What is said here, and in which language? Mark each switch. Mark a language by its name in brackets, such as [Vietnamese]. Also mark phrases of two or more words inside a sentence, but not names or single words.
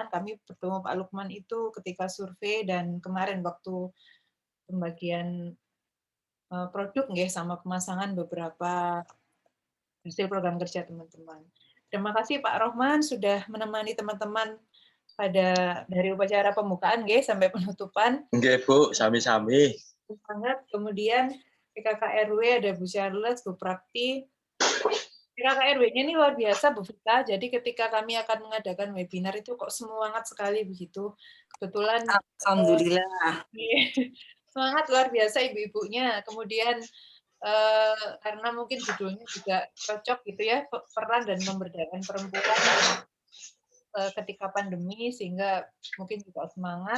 [Indonesian] Kami bertemu Pak Lukman itu ketika survei dan kemarin waktu pembagian produk nggih sama pemasangan beberapa hasil program kerja teman-teman. Terima kasih Pak Rohman sudah menemani teman-teman pada dari upacara pembukaan nggih sampai penutupan. [Javanese] Nggih Bu, sami-sami. [Indonesian] Sangat. Kemudian PKK RW ada Bu Charles, Bu Prakti. PKK RW-nya ini luar biasa Bu Vita. Jadi ketika kami akan mengadakan webinar itu kok semangat sekali begitu. Kebetulan Alhamdulillah. Semangat luar biasa ibu-ibunya. Kemudian karena mungkin judulnya juga cocok gitu ya, peran dan pemberdayaan perempuan ketika pandemi, sehingga mungkin juga semangat.